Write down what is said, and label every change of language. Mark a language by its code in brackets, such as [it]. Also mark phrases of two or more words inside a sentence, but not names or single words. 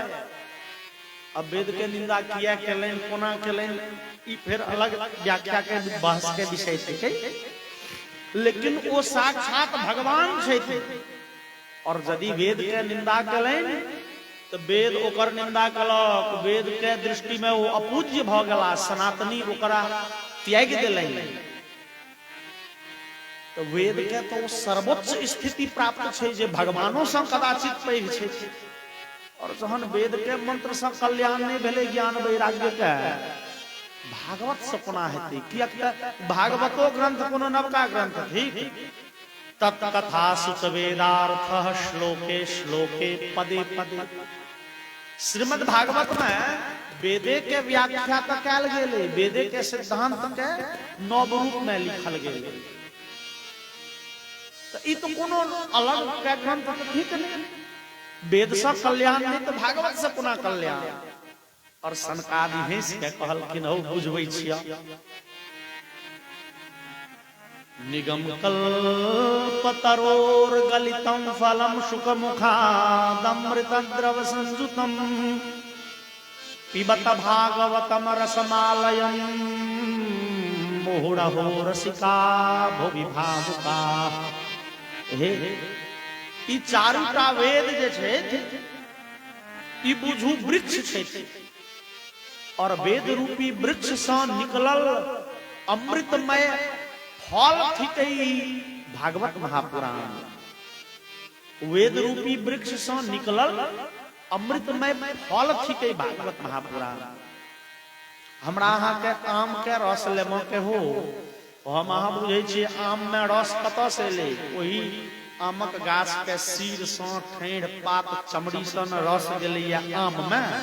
[mai] अब वेद के निंदा किया केलनि, कोना केलनि, ई फिर अलग व्याख्या के बहस के विषय छै। लेकिन वो साक्षात भगवान छै, और यदि वेद के निंदा केलनि तो वेद ओकर निंदा केलक। वेद के दृष्टि में वो अपूज्य भ गेला, सनातनी ओकरा त्याग देलनि। तो वेद के तो सर्वोच्च स्थिति प्राप्त छै जे भगवानों से कदाचित पैघ छै। और जहन वेद के मंत्र से कल्याण नहीं भेले ज्ञान वैराग्य के, भागवत से कोना हेतै? कियाक भागवतो ग्रंथ कोनो नवका ग्रंथ ठीक। [sa] तत्कथा सुत वेदार्थ श्लोके श्लोके पदे पदे। [mai] श्रीमद् भागवत में वेदे के व्याख्या तो कैल गेलै, वेदे के सिद्धांत के 9 रूप में लिखल गेलै। तो ई तो कोनो अलग के ग्रंथ ठीक नहीं। वेद से कल्याण नहीं तो भागवत से कोना कल्याण? और सनकादि भेष के कहलखिन हौ बुझबै छियै। [sa] निगम कल्पतरोर गलितम फलम शुकमुखादमृत द्रव संजुतम पिबत भागवतम रसमालयम मुहुरहो रसिका भुवि भावुका। [mai] हे ई चारूटा वेद जे छै ई बुझू वृक्ष छै, और वेद रूपी वृक्ष से निकलल अमृतमय फल थिकै भागवत महापुराण। वेद रूपी वृक्ष से निकलल अमृतमय फल थिकै भागवत महापुराण। हमरा अहाँ के आम के रस लेमो के हो, हम अहाँ बुझे छी आम में रस कत से ले, वही आमक गाछ के सीर सँ ठेढ़ पात चमड़ी सन रस गेलैया आम में।